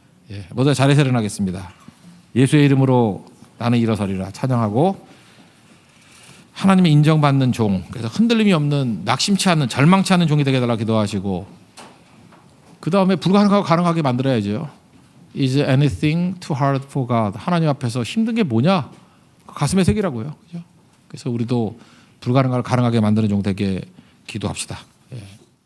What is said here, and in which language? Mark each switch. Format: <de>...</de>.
<ko>예, 모두 자리에서 일어나겠습니다. 예수의 이름으로 나는 일어서리라 찬양하고 하나님의 인정받는 종, 그래서 흔들림이 없는 낙심치 않는 절망치 않는 종이 되게 해달라 기도하시고 그 다음에 불가능하고 가능하게 만들어야죠.</ko> <en>Is anything too hard for God?</en> <ko>하나님 앞에서 힘든 게 뭐냐? 가슴에 새기라고요. 그죠? 그래서 우리도 불가능하고 가능하게 만드는 종 되게 기도합시다. 예.</ko>